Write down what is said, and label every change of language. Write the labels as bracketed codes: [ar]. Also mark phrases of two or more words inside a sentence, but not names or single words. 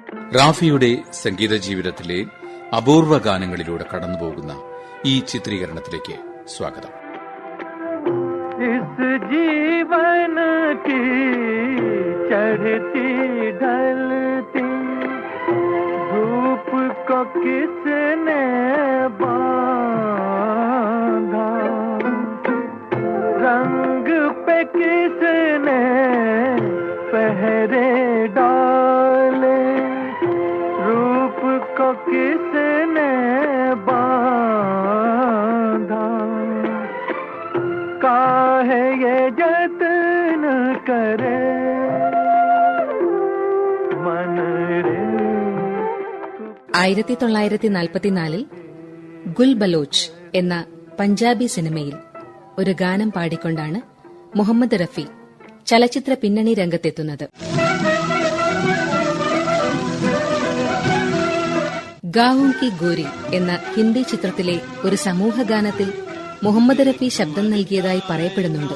[ml] റാഫിയുടെ സംഗീത ജീവിതത്തിലെ അപൂർവ ഗാനങ്ങളിലൂടെ കടന്നുപോകുന്ന ഈ ചിത്രീകരണത്തിലേക്ക് സ്വാഗതം. [hi] इस जीवन की चढ़ती ढलती धूप को किसने बांधा, रंग पे किसने पहरे डाले, रूप को किसने बांधा, काहे ये जतन करे मन रे. [ml] 1944 ഗുൽ ബലോച്ച് എന്ന പഞ്ചാബി സിനിമയിൽ ഒരു ഗാനം പാടിക്കൊണ്ടാണ് മുഹമ്മദ് റഫി ചലച്ചിത്ര പിന്നണി രംഗത്തെത്തുന്നത്. ഗാവോം കി ഗോരി എന്ന ഹിന്ദി ചിത്രത്തിലെ ഒരു സമൂഹഗാനത്തിൽ മുഹമ്മദ് റഫി ശബ്ദം നൽകിയതായി പറയപ്പെടുന്നുണ്ട്.